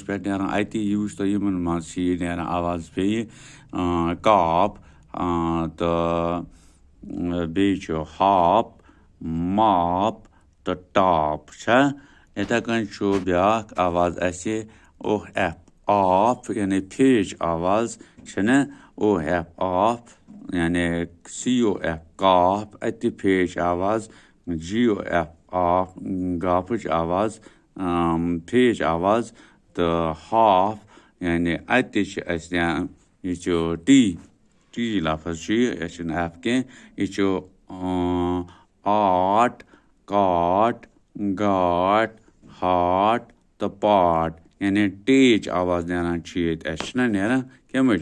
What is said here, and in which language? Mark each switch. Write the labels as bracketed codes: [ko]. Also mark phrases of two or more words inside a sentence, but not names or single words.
[ks] پٮ۪ٹھ نیران اَتہِ یہِ وٕچھتو یِمَن منٛز چھِ یہِ نیران آواز بیٚیہِ کاپ تہٕ بیٚیہِ چھُ ہاپ ماپ تہٕ ٹاپ چھا یِتھَے کٔنۍ چھُ بیٛاکھ آواز اَسہِ او ایف آف یعنی پھیچ آواز چھِنہ او ایف آف یعنی سی او ایف کاف اَتہِ تہِ پھیچ آواز جی او ایف آف گافٕچ آواز پھیچ آواز تہٕ ہاف یعنی اَتہِ تہِ چھِ اَسہِ یہِ چھُ ٹی لفظ چھُ یہِ چھُنہٕ ایف کینٛہہ یہِ چھُ آٹ کاٹ گاٹ ہاٹ تہٕ پاٹ یعنی ٹیچ آواز نیران چھِ ییٚتہِ اَسہِ چھِنہ نیران کَمِچ